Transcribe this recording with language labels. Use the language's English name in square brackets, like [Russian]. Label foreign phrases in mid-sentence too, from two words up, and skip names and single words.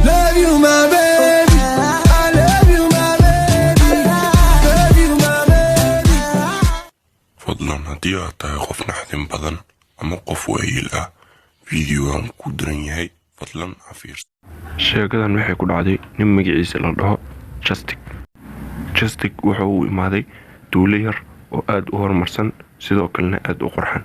[English] love you my baby, I love you my baby, love you my baby. [Somali] fadlan haddii aad tahay qof naxdin badan ama qof waayeel ah fiidiyogan ku diran yahay fadlan ha fiirso. sheekadan waxay ku dhacday nin magaciisa la dhaho Justic wuxuu u imaaday duule yar oo aad u horumarsan sidoo kalena aad u qurxan.